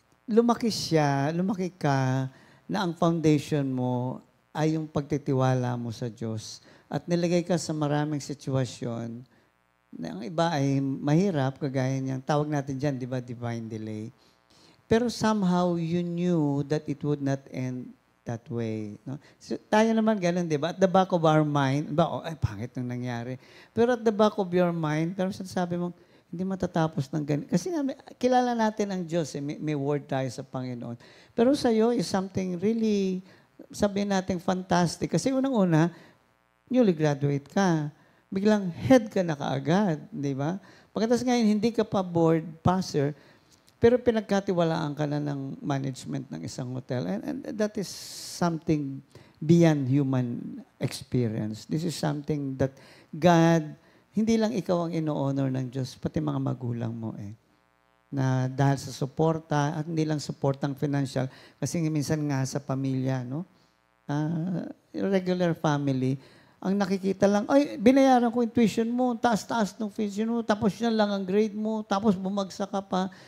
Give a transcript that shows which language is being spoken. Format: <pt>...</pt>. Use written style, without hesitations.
<tl>Lumaki ka na ang foundation mo ay yung pagtitiwala mo sa Diyos. At nilagay ka sa maraming sitwasyon na ang iba ay mahirap, kagaya niyang tawag natin dyan, di ba, divine delay.</tl> <en>Pero somehow, you knew that it would not end that way.</en> <tl>No? So, tayo naman ganun, di ba?</tl> <en>At the back of our mind,</en> <tl>pangit nung nangyari. Pero</tl> <en>at the back of your mind,</en> <tl>pero sabi mo, hindi matatapos ng ganun. Kasi nga, kilala natin ang Diyos, may word tayo sa Panginoon. Pero sa'yo</tl> <en>is something really,</en> <tl>sabihin natin, fantastic. Kasi unang-una,</tl> <en>newly graduate</en> <tl>ka. Biglang head ka na kaagad, di ba? Pagkatapos ngayon, hindi ka pa board passer, pero pinagkatiwalaan ka na ng management ng isang hotel.</tl> <en>And that is something beyond human experience. This is something that God,</en> <tl>hindi lang ikaw ang ino-honor ng Diyos, pati mga magulang mo na dahil sa suporta, at hindi lang suportang financial, kasi minsan nga sa pamilya, no? regular family, ang nakikita lang, ay, binayaran ko yung tuition mo, taas-taas ng tuition mo, tapos yan lang ang grade mo, tapos bumagsak ka pa.</tl>